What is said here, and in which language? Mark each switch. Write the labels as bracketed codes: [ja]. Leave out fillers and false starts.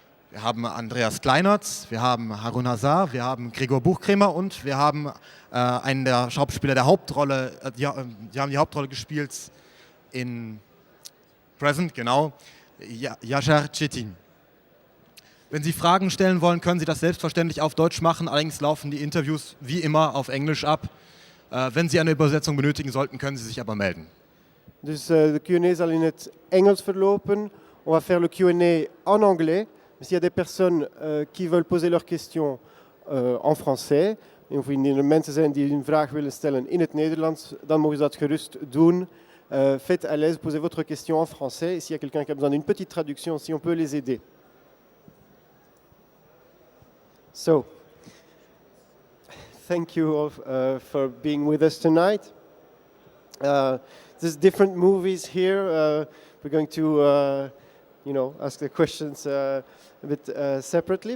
[de] Wir haben Andreas Kleinert, wir haben Harun Hazar, wir haben Gregor Buchkremer und wir haben einen der Schauspieler der Hauptrolle, die haben die Hauptrolle gespielt in Present, genau, Hazar. Wenn Sie Fragen stellen wollen, können Sie das selbstverständlich auf Deutsch machen, allerdings laufen die Interviews wie immer auf Englisch ab. Wenn Sie eine Übersetzung benötigen sollten, können Sie sich aber melden. [nl] Dus de Q&A zal in het Engels verlopen. [fr] On va faire le Q&A en anglais. S'il y a des personnes qui veulent poser leurs questions en français, [nl] en of er mensen zijn die een vraag willen stellen in het Nederlands, dan mogen ze dat gerust doen. [fr] Faites à l'aise, posez votre question en français. Et s'il y a quelqu'un qui a besoin d'une petite traduction, si on peut les aider. [en] So, thank you all for being with us tonight. There's different movies here. We're going to, ask the questions a bit separately.